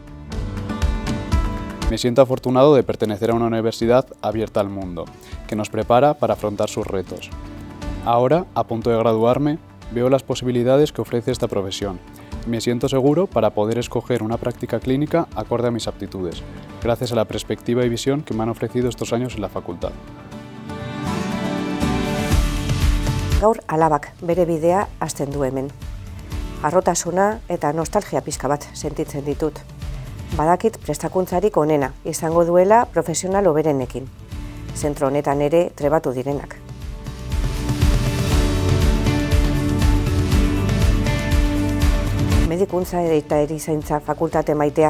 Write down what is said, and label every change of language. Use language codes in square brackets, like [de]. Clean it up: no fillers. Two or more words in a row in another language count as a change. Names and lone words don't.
[es] Me siento afortunado de pertenecer a una universidad abierta al mundo, que nos prepara para afrontar sus retos. Ahora, a punto de graduarme, veo las posibilidades que ofrece esta profesión. Me siento seguro para poder escoger una práctica clínica acorde a mis aptitudes, gracias a la perspectiva y visión que me han ofrecido estos años en la facultad. [eu] Gaur alabak bere bidea hasten du hemen. Harrotasuna eta nostalgia pixka bat sentitzen ditut. Badakit prestakuntzarik onena izango duela profesional hoberenekin. Zentro honetan ere trebatu direnak. Medikuntza eta erizaintza fakultate maitea.